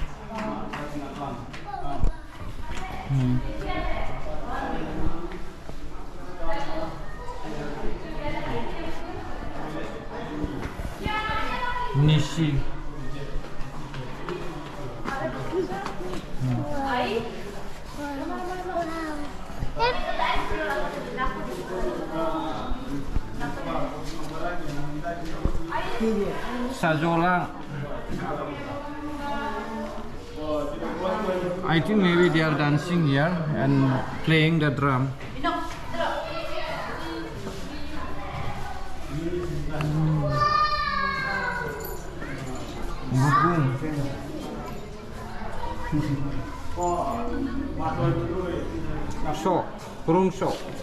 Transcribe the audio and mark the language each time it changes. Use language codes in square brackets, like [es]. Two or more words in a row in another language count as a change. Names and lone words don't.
[en] निशी Sajolang. I think maybe they are dancing here and playing the drum. Bukung. Show, burung show.